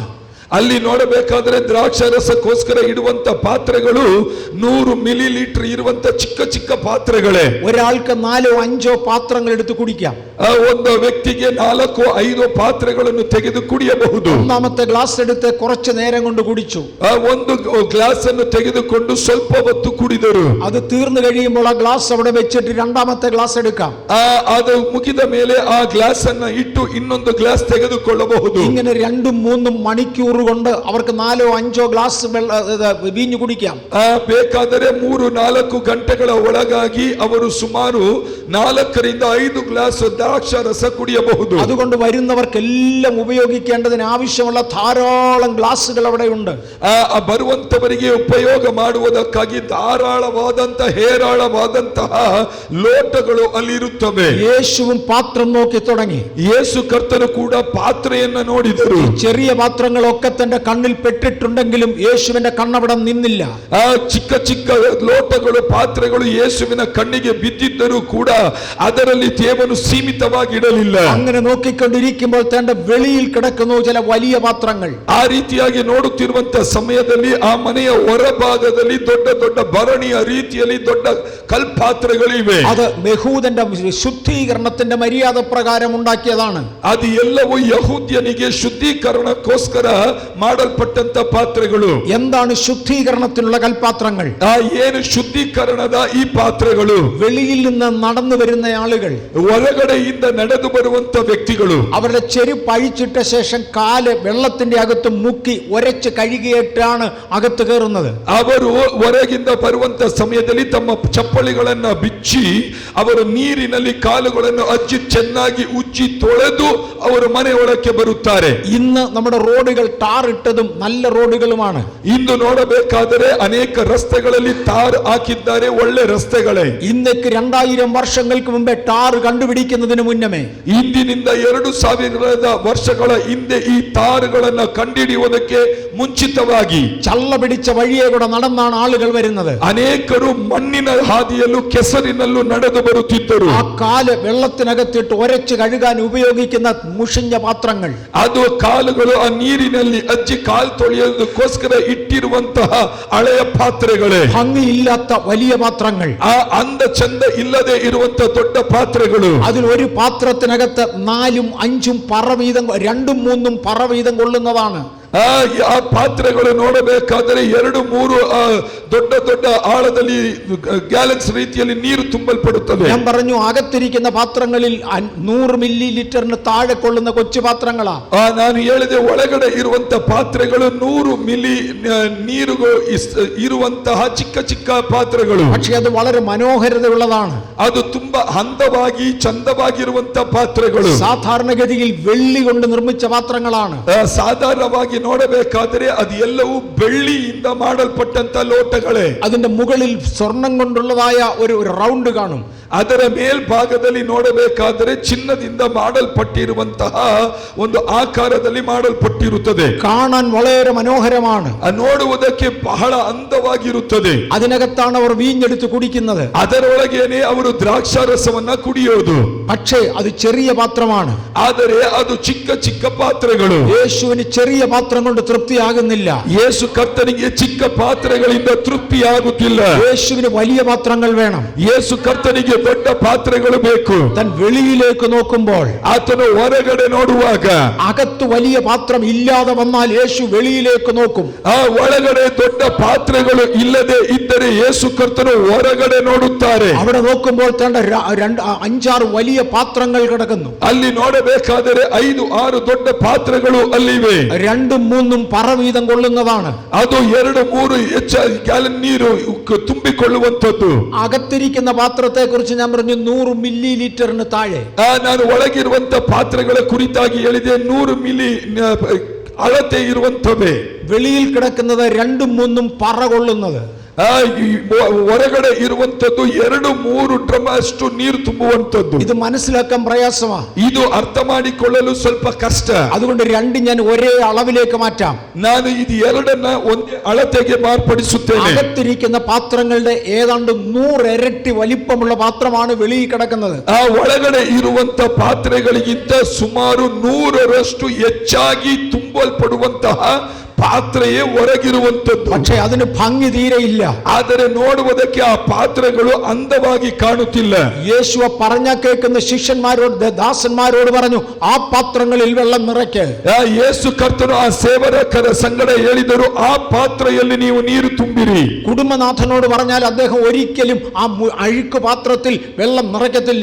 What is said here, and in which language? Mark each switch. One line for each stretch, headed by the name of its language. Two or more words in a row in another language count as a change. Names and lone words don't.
Kannada: ಅಲ್ಲಿ ನೋಡಬೇಕಾದ್ರೆ ದ್ರಾಕ್ಷಾರಸಕ್ಕೋಸ್ಕರ ಇಡುವಂತ ಪಾತ್ರೆಗಳು 100 ಮಿಲಿ ಲೀಟರ್ ಇರುವಂತ ಚಿಕ್ಕ ಚಿಕ್ಕ ಪಾತ್ರೆಗಳೇ.
Malayalam: ഒരാൾക്ക് 4-5 ಪಾತ್ರങ്ങൾ എടുത്ത് കുടിക്കാം.
Kannada: ಒಂದು ವ್ಯಕ್ತಿಗೆ 4-5 ಪಾತ್ರೆಗಳನ್ನು ತೆಗೆದು ಕುಡಿಯಬಹುದು.
Malayalam: ഒന്നാമത്തെ ഗ്ലാസ് എടുത്ത് കുറച്ചു നേരം കൊണ്ട് കുടിച്ചു.
Kannada: ಒಂದು ಗ್ಲಾಸ್ ಅನ್ನು ತೆಗೆದುಕೊಂಡು ಸ್ವಲ್ಪ ಹೊತ್ತು ಕುಡಿದರು.
Malayalam: അത് തീർന്നു കഴിയുമ്പോൾ ആ ഗ്ലാസ് അവിടെ വെച്ചിട്ട് രണ്ടാമത്തെ ഗ്ലാസ് എടുക്കാം.
Kannada: ಅದು ಮುಗಿದ ಮೇಲೆ ಆ ಗ್ಲಾಸ್ ಅನ್ನ ಇಟ್ಟು ಇನ್ನೊಂದು ಗ್ಲಾಸ್ ತೆಗೆದುಕೊಳ್ಳಬಹುದು.
Malayalam: ഇങ്ങനെ 2-3 മണിക്കൂർ കൊണ്ട് അവർക്ക് 4-5 ഗ്ലാസ് വീഞ്ഞു കുടിക്കാം.
Kannada: ಬೇಕಾದರೆ 3-4 ಗಂಟೆಗಳ ಒಳಗಾಗಿ ಅವರು ಸುಮಾರು 4-5 ಗ್ಲಾಸ್ ದ್ರಾಕ್ಷಾರಸ ಕುಡಿಯಬಹುದು.
Malayalam: അതുകൊണ്ട് വരുന്നവർക്കെല്ലാം ഉപയോഗിക്കേണ്ടതിന് ആവശ്യമുള്ള ധാരാളം ഗ്ലാസുകൾ അവിടെ ഉണ്ട്.
Kannada: ಬರುವಂತವರಿಗೆ ಉಪಯೋಗ ಮಾಡುವುದಕ್ಕಾಗಿ ಹೇರಾಳವಾದಂತಹ ಲೋಟಗಳು ಅಲ್ಲಿರುತ್ತವೆ.
Malayalam: യേശുവും പാത്രം നോക്കി തുടങ്ങി.
Kannada: ಯೇಸು ಕರ್ತನು ಕೂಡ ಪಾತ್ರೆಯನ್ನ ನೋಡಿದರು.
Malayalam: ചെറിയ പാത്രങ്ങളൊക്കെ തന്റെ കണ്ണിൽ പെട്ടിട്ടുണ്ടെങ്കിലും യേശുവിന്റെ കണ്ണവിടെ നിന്നില്ല.
Kannada: ಚಿಕ್ಕ ಚಿಕ್ಕ ಲೋಟಗಳು ಪಾತ್ರೆಗಳು ಯೇಸುವಿನ ಕಣ್ಣಿಗೆ ಬಿದ್ದಿದ್ದರೂ ಕೂಡ ಅದರಲ್ಲಿ ದೇವನು ಸೀಮಿತವಾಗಿ ಇಡಲಿಲ್ಲ.
Malayalam: അങ്ങനെ നോക്കിക്കൊണ്ടിരിക്കുമ്പോൾ തന്റെ വെളിയിൽ കിടക്കുന്നു ചില വലിയ പാത്രങ്ങൾ.
Kannada: ಆ ರೀತಿಯಾಗಿ ನೋಡುತ್ತಿರುವಂತ ಸಮಯದಲ್ಲಿ ಆ ಮನೆಯ ಹೊರಭಾಗದಲ್ಲಿ ದೊಡ್ಡ ದೊಡ್ಡ ಭರಣಿಯ ರೀತಿಯಲ್ಲಿ ದೊಡ್ಡ ಕಲ್ಪಾತ್ರೆಗಳಿವೆ.
Malayalam: അത് യഹൂദന്റെ ശുദ്ധീകരണത്തിന്റെ മര്യാദ പ്രകാരം ഉണ്ടാക്കിയതാണ്.
Kannada: ಅದು ಎಲ್ಲವೂ ಯಹೂದ್ಯನಿಗೆ ಶುದ್ಧೀಕರಣಕ್ಕೋಸ್ಕರ ಮಾಡಲ್ಪಟ್ಟಂತ ಪಾತ್ರೆಗಳು.
Malayalam: എന്താണ് ശുദ്ധീകരണത്തിനുള്ള കൽപാത്രങ്ങൾ?
Kannada: ಏನು ಶುದ್ಧೀಕರಣದ ಈ ಪಾತ್ರೆಗಳು?
Malayalam: വെളിയിൽ നിന്ന് നടന്നു വരുന്ന ആളുകൾ,
Kannada: ಹೊರಗಡೆಯಿಂದ ನಡೆದು ಬರುವಂತ ವ್ಯಕ್ತಿಗಳು,
Malayalam: അവരുടെ ചെരുപ്പ് അഴിച്ചിട്ട ശേഷം കാല് വെള്ളത്തിന്റെ അകത്ത് മുക്കി ഒരച്ച് കഴുകിയിട്ടാണ് അകത്ത് കയറുന്നത്.
Kannada: ಅವರು ಹೊರಗಿಂದ ಬರುವಂತ ಸಮಯದಲ್ಲಿ ತಮ್ಮ ಚಪ್ಪಲಿಗಳನ್ನ ಬಿಚ್ಚಿ ಅವರು ನೀರಿನಲ್ಲಿ ಕಾಲುಗಳನ್ನು ಅಜ್ಜಿ ಚೆನ್ನಾಗಿ ಉಜ್ಜಿ ತೊಳೆದು ಅವರು ಮನೆ ಒಳಕ್ಕೆ ಬರುತ್ತಾರೆ.
Malayalam: ഇന്ന് നമ്മുടെ റോഡുകൾ ടാർ ഇട്ടതും നല്ല റോഡുകളുമാണ്.
Kannada: ಇಂದು ನೋಡಬೇಕಾದರೆ ಅನೇಕ ರಸ್ತೆಗಳಲ್ಲಿ ಟಾರ್ ಹಾಕಿದ್ದಾರೆ, ಒಳ್ಳೆ ರಸ್ತೆಗಳೇ.
Malayalam: ഇന്നേക്ക് 2000 വർഷങ്ങൾക്ക് മുമ്പേ ടാർ കണ്ടുപിടിക്കുന്നതിന് മുന്നമേ,
Kannada: ಇಂದಿನಿಂದ 2000 ವರ್ಷಗಳ ಹಿಂದೆ ಈ ಟಾರ್ಗಳನ್ನ ಕಂಡುಹಿಡಿಯುವುದಕ್ಕೆ ಮುಂಚಿತವಾಗಿ
Malayalam: ചള്ള പിടിച്ച വഴിയെ കൂടെ നടന്നാണ് ആളുകൾ വരുന്നത്.
Kannada: ಅನೇಕರು ಮಣ್ಣಿನ ಹಾದಿಯಲ್ಲೂ ಕೆಸರಿನಲ್ಲೂ ನಡೆದು ಬರುತ್ತಿದ್ದರು.
Malayalam: ആ കാല് വെള്ളത്തിനകത്തിട്ട് ഒരച്ച് കഴുകാൻ ഉപയോഗിക്കുന്ന മുഷിഞ്ഞ പാത്രങ്ങൾ,
Kannada: ಅದು ಕಾಲುಗಳು ಆ ನೀರಿನಲ್ಲಿ ಅಜ್ಜಿ ಕಾಲು ತೊಳೆಯೋದಕ್ಕೋಸ್ಕರ ಇಟ್ಟಿರುವಂತಹ ಹಳೆಯ ಪಾತ್ರೆಗಳೇ.
Malayalam: ഭംഗിയില്ലാത്ത വലിയ പാത്രങ്ങൾ,
Kannada: ಆ ಅಂದ ಚಂದ ಇಲ್ಲದೆ ಇರುವಂತ ದೊಡ್ಡ ಪಾತ್ರೆಗಳು.
Malayalam: അതിൽ ഒരു പാത്രത്തിനകത്ത് 4ഉം 5ഉം പറ വീതം 2ഉം 3ഉം പറ വീതം കൊള്ളുന്നതാണ്.
Kannada: ಆ ಪಾತ್ರೆಗಳು ನೋಡಬೇಕಾದರೆ 2-3 ದೊಡ್ಡ ದೊಡ್ಡ ಆಳದಲ್ಲಿ ಗ್ಯಾಲನ್ಸ್ ರೀತಿಯಲ್ಲಿ ನೀರು ತುಂಬಲ್ಪಡುತ್ತದೆ.
Malayalam: ഞാൻ പറഞ്ഞു അകത്തിരിക്കുന്ന പാത്രങ്ങളിൽ 100 മില്ലി ലിറ്ററിന് താഴെ കൊള്ളുന്ന കൊച്ചു പാത്രങ്ങളാ.
Kannada: ನಾನು ಹೇಳಿದೆ ಒಳಗಡೆ ಇರುವಂತ ಪಾತ್ರೆಗಳು 100 ಮಿಲಿ ನೀರು ಇರುವಂತಹ ಚಿಕ್ಕ ಚಿಕ್ಕ ಪಾತ್ರೆಗಳು.
Malayalam: പക്ഷേ അത് വളരെ മനോഹരതയുള്ളതാണ്.
Kannada: ಅದು ತುಂಬಾ ಅಂದವಾಗಿ ಚಂದವಾಗಿರುವಂತ ಪಾತ್ರೆಗಳು.
Malayalam: സാധാരണഗതിയിൽ വെള്ളി കൊണ്ട് നിർമ്മിച്ച പാത്രങ്ങളാണ്.
Kannada: ಸಾಧಾರಣವಾಗಿ ನೋಡಬೇಕಾದರೆ ಅದು ಎಲ್ಲವೂ ಬೆಳ್ಳಿಯಿಂದ ಮಾಡಲ್ಪಟ್ಟಂತ ಲೋಟಗಳೇ.
Malayalam: അതിന്റെ മുകളിൽ സ്വർണം കൊണ്ടുള്ളതായ ഒരു റൗണ്ട് കാണും.
Kannada: ಅದರ ಮೇಲ್ಭಾಗದಲ್ಲಿ ನೋಡಬೇಕಾದರೆ ಚಿನ್ನದಿಂದ ಮಾಡಲ್ಪಟ್ಟಿರುವಂತಹ ಒಂದು ಆಕಾರದಲ್ಲಿ ಮಾಡಲ್ಪಟ್ಟಿರುತ್ತದೆ.
Malayalam: കാണാൻ വളരെ മനോഹരമാണ്.
Kannada: ನೋಡುವುದಕ್ಕೆ ಬಹಳ ಅಂದವಾಗಿರುತ್ತದೆ.
Malayalam: അതിനകത്താണ് അവർ വീഞ്ഞെടുത്ത് കുടിക്കുന്നത്.
Kannada: ಅದರೊಳಗೇನೆ ಅವರು ದ್ರಾಕ್ಷಾರಸವನ್ನ ಕುಡಿಯೋದು.
Malayalam: പക്ഷേ അത് ചെറിയ പാത്രമാണ്.
Kannada: ಆದರೆ ಅದು ಚಿಕ್ಕ ಚಿಕ್ಕ ಪಾತ್ರೆಗಳು.
Malayalam: യേശുവിന് ചെറിയ പാത്രം കൊണ്ട് തൃപ്തിയാകുന്നില്ല.
Kannada: ಯೇಸು ಕರ್ತನಿಗೆ ಚಿಕ್ಕ ಪಾತ್ರೆಗಳಿಂದ ತೃಪ್ತಿಯಾಗುತ್ತಿಲ್ಲ.
Malayalam: യേശുവിന് വലിയ പാത്രങ്ങൾ വേണം.
Kannada: ಯೇಸು ಕರ್ತನಿಗೆ ದೊಡ್ಡ ಪಾತ್ರೆಗಳು ಬೇಕು.
Malayalam: താൻ വെളിയിലേക്ക് നോക്കുമ്പോൾ,
Kannada: ಆತನು ಹೊರಗಡೆ ನೋಡುವಾಗ,
Malayalam: അകത്ത് വലിയ പാത്രം ഇല്ലാതെ വന്നാൽ യേശു വെളിയിലേക്ക് നോക്കും.
Kannada: ಆ ಒಳಗಡೆ ದೊಡ್ಡ ಪಾತ್ರೆಗಳು ಇಲ್ಲದೆ ಇದ್ದರೆ ಯೇಸು ಕರ್ತನು ಹೊರಗಡೆ ನೋಡುತ್ತಾರೆ.
Malayalam: അവിടെ നോക്കുമ്പോൾ തന്റെ 5-6 വലിയ പാത്രങ്ങൾ കിടക്കുന്നു.
Kannada: ಅಲ್ಲಿ ನೋಡಬೇಕಾದರೆ 5-6 ದೊಡ್ಡ ಪಾತ್ರೆಗಳು ಅಲ್ಲಿವೆ.
Malayalam: 2ഉം 3ഉം പറ വീതം കൊള്ളുന്നതാണ്.
Kannada: ಅದು 2-3 ಹೆಚ್ಚಾಗಿ ಗ್ಯಾಲನ್ ನೀರು ತುಂಬಿಕೊಳ್ಳುವಂತದ್ದು.
Malayalam: അകത്തിരിക്കുന്ന പാത്രത്തെ കുറിച്ച് ഞാൻ പറഞ്ഞു 100 മില്ലി ലിറ്ററിന് താഴെ.
Kannada: ನಾನು ಒಳಗಿರುವಂತ ಪಾತ್ರೆಗಳ ಕುರಿತಾಗಿ ಹೇಳಿದೆ 100 ಮಿಲಿ ಅಳತೆ ಇರುವಂತವೇ.
Malayalam: വെളിയിൽ കിടക്കുന്നത് 2ഉം 3ഉം പറ കൊള്ളുന്നത്.
Kannada: ಹೊರಗಡೆ ಇರುವಂತದ್ದು 2-3 ಡ್ರಮ್ ಅಷ್ಟು ನೀರು ತುಂಬುವಂತದ್ದು.
Malayalam: ഇത് മനസ്സിലാക്കാൻ പ്രയാസമാണ്.
Kannada: ಇದು ಅರ್ಥ ಮಾಡಿಕೊಳ್ಳಲು ಸ್ವಲ್ಪ ಕಷ್ಟ.
Malayalam: അതുകൊണ്ട് 2 ഞാൻ ഒരേ അളവിലേക്ക് മാറ്റാം.
Kannada: ನಾನು ಇದು 2ನ್ನ ಒಂದೇ ಅಳತೆಗೆ ಮಾರ್ಪಡಿಸುತ್ತೇನೆ.
Malayalam: അകത്തിരിക്കുന്ന പാത്രങ്ങളുടെ ഏതാണ്ട് 100 ഇരട്ടി വലിപ്പമുള്ള പാത്രമാണ് വെളിയിൽ കിടക്കുന്നത്.
Kannada: ಆ ಒಳಗಡೆ ಇರುವಂತ ಪಾತ್ರೆಗಳಿಗಿಂತ ಸುಮಾರು 100ರಷ್ಟು ಹೆಚ್ಚಾಗಿ ತುಂಬಲ್ಪಡುವಂತಹ ಪಾತ್ರೆಯೇ ಹೊರಗಿರುವಂತದ್ದು.
Malayalam: പക്ഷേ അതിന് ഭംഗി തീരെയില്ല.
Kannada: ಆದರೆ ನೋಡುವುದಕ್ಕೆ ಆ ಪಾತ್ರೆಗಳು ಅಂದವಾಗಿ ಕಾಣುತ್ತಿಲ್ಲ.
Malayalam: യേശു പറഞ്ഞ കേൾക്കുന്ന ശിഷ്യന്മാരോട് ദാസന്മാരോട് പറഞ്ഞു, ആ പാത്രങ്ങളിൽ വെള്ളം നിറയ്ക്ക്.
Kannada: ಯೇಸು ಕರ್ತನು ಆ ಸೇವಕರ ಸಂಗಡ ಹೇಳಿದರು, ಆ ಪಾತ್ರೆಯಲ್ಲಿ ನೀವು ನೀರು ತುಂಬಿರಿ.
Malayalam: കുടുംബനാഥനോട് പറഞ്ഞാൽ അദ്ദേഹം ഒരിക്കലും ആ അഴുക്ക് പാത്രത്തിൽ വെള്ളം നിറയ്ക്കത്തില്ല.